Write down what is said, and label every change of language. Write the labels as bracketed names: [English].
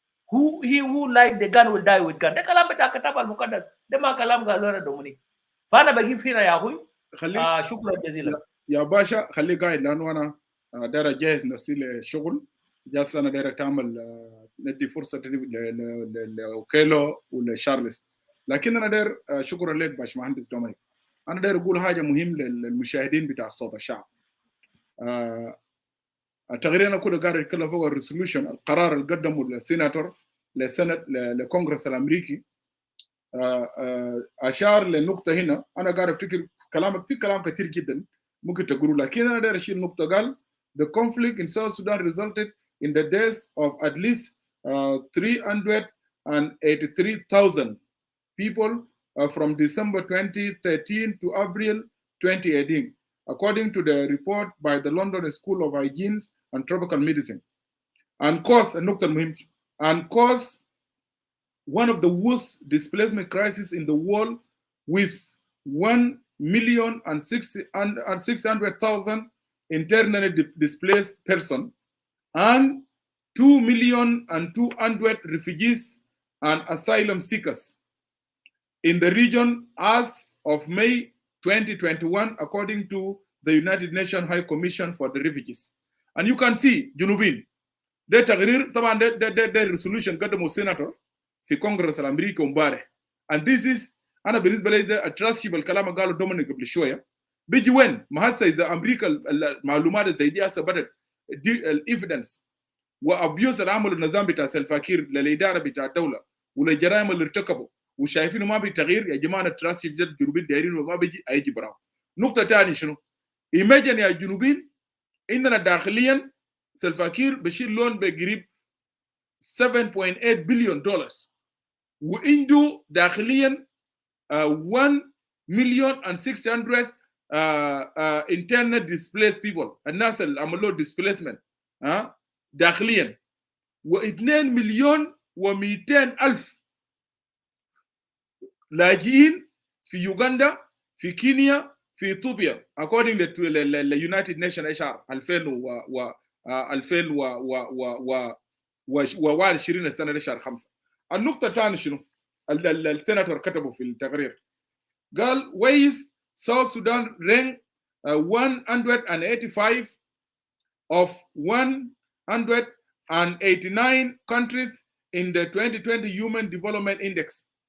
[English] He who like the gun will die with gun. [Arabic] ده كلام بتاع كتاب المقدس، ده ما كلام قالوا لنا دومينيك. فانا بجيب هنا يا اخوي شكرا جزيلا يا باشا. خليه قاعد لانه انا داير اجهز نفسي للشغل، جالس انا داير تعمل ندي فرصه لوكيلو ولشارلز، لكن انا داير شكرا لك باشمهندس دومينيك. انا داير اقول حاجه مهم للمشاهدين بتاع صوت الشعب. تقريبا انا كله قاعد اتكلم فوق الريسولوشن، القرار اللي قدمه السيناتور للسنت للكونغرس الامريكي. اشار للنقطه هنا، انا قاعد افتكر كلامك في كلام كثير جدا ممكن تقوله، لكن انا داير اشيل نقطه. قال [English] the conflict in South Sudan resulted in the deaths of at least 383,000 people from December 2013 to April 2018, according to the report by the London School of Hygiene and Tropical Medicine, and caused one of the worst displacement crises in the world, with 1,600,000 internally displaced persons and 2,200,000 refugees and asylum seekers. in the region as of May 2021, according to the United Nations High Commission for the Refugees. And you can see, Junubin, the [Arabic] تقرير طبعا [English] the resolution [Arabic] قدمه [English] senator [Arabic] في [English] Congress [Arabic] الأمريكي ومبارح. [English] And this is [Arabic] أنا بالنسبة لي [English] a trustship [Arabic] الكلام قاله دومينيك قبل شوية. بيجي وين؟ ما هسه إذا أمريكا المعلومات زي دي هسه بدت الإيفيدنس وأبيوز اللي عملوا النظام بتاع سلفاكير للإدارة بتاع الدولة وللجرائم اللي ارتكبوا وشايفينه ما في تغيير. يا جماعة التراسيف جد جنوبين دايرين وما بيجي أيجي براو. نقطة ثانية شنو؟ إيماجن يا جنوبين عندنا داخليا سلفاكير بشيل لون بقريب 7.8 بليون دولار وعنده داخليا 1,600,000 [English] internet displaced people [Arabic] الناس اللي عملوا [English] displacement [Arabic] داخليا و2 مليون و200,000 لاجئين في يوغندا في كينيا في اثيوبيا [English] according to the United Nations HR 2021 [Arabic] السنه شهر 5. النقطه الثانيه شنو؟ السيناتور كتبه في التقرير قال [English] ways South Sudan ranked 185 of 189 countries in the 2020 Human Development Index.